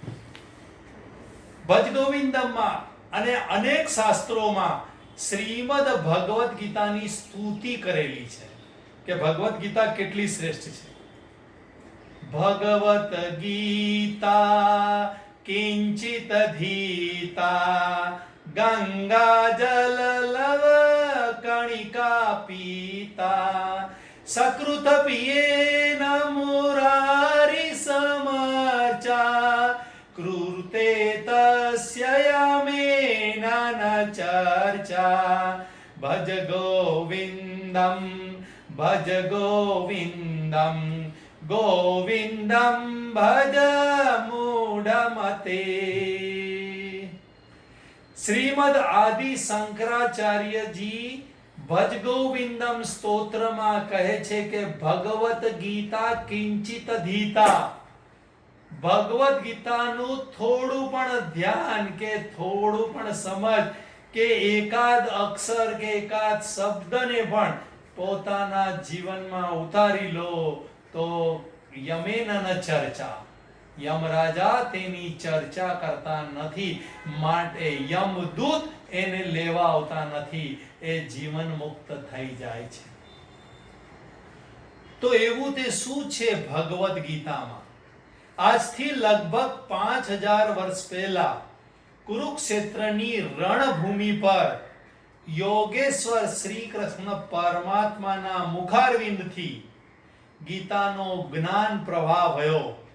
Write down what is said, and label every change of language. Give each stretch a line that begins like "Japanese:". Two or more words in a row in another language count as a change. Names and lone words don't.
Gujarati: ભજ ગોવિંદમમાં અને અનેક શાસ્ત્રોમાં શ્રીમદ ભગવદ ગીતાની સ્તુતિ કરેલી છે કે ભગવદ ગીતા કેટલી શ્રેષ્ઠ છે।
Sanskrit: ભગવત ગીતા કિંચિત ધીતા गंगा जल लव कणिका पीता सकृत पियेन मुरारी समर्चा कृते तस्य यमेन न चर्चा। भज गोविंदम गोविंदम भज मूढ़मते।
Gujarati: શ્રીમદ આદિ શંકરાચાર્ય જી भज गोविंदम સ્તોત્ર માં કહે છે કે
Sanskrit: भगवत गीता किंचित धीता।
Gujarati: ભગવત ગીતા નું થોડું પણ ધ્યાન કે થોડું પણ સમજ કે એકાદ અક્ષર કે એકાદ શબ્દ ને પણ પોતાના જીવન માં ઉતારી લો તો
Sanskrit: यमेन न चर्चा।
Gujarati: યમરાજા તેની ચર્ચા કરતા નથી, માટે यमदूत એને લેવા આવતા નથી, એ જીવન મુક્ત થઈ જાય છે। તો એવું તે શું છે ભગવદ ગીતામાં? આજથી લગભગ 5000 વર્ષ પહેલા કુરુક્ષેત્રની રણભૂમિ પર યોગેશ્વર શ્રી કૃષ્ણ પરમાત્માના મુખારવિંદથી ગીતાનો જ્ઞાન પ્રવાહ વયો।